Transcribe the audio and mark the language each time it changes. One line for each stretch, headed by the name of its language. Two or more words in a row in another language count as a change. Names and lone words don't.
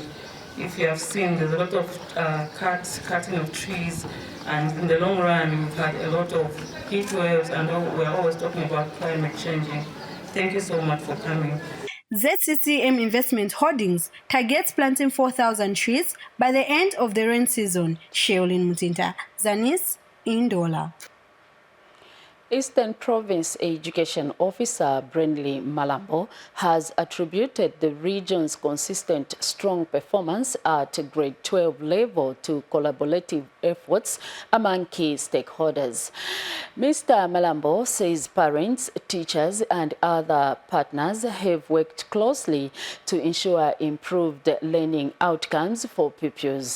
English: If you have seen, there's a lot of cutting of trees, and in the long run, we've had a lot of heat waves, and we're always talking about climate changing. Thank you so much for coming. ZCCM Investment Holdings targets planting 4,000 trees by the end of the rain season. Sheolin Mutinta, ZANIS, Ndola. Eastern Province Education Officer Brindley Malambo has attributed the region's consistent strong performance at grade 12 level to collaborative efforts among key stakeholders. Mr. Malambo says parents, teachers and other partners have worked closely to ensure improved learning outcomes for pupils.